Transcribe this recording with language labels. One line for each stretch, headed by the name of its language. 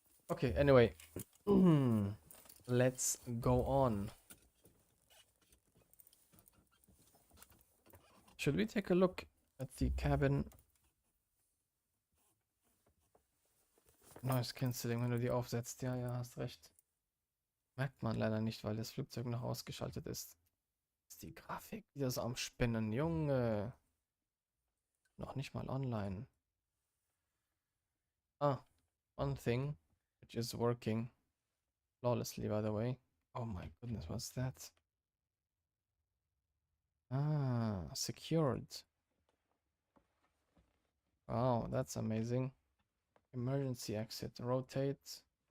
English: Okay, anyway. Let's go on. Should we take a look at the cabin?
German: Noise Cancelling, wenn du die aufsetzt. Ja, hast recht. Merkt man leider nicht, weil das Flugzeug noch ausgeschaltet ist. Ist die Grafik wieder so am Spinnen, Junge. Noch nicht mal online.
English: Ah, one thing which is working flawlessly, by the way. Oh my goodness, what's that? Ah, secured. Wow, that's amazing. Emergency exit. Rotate.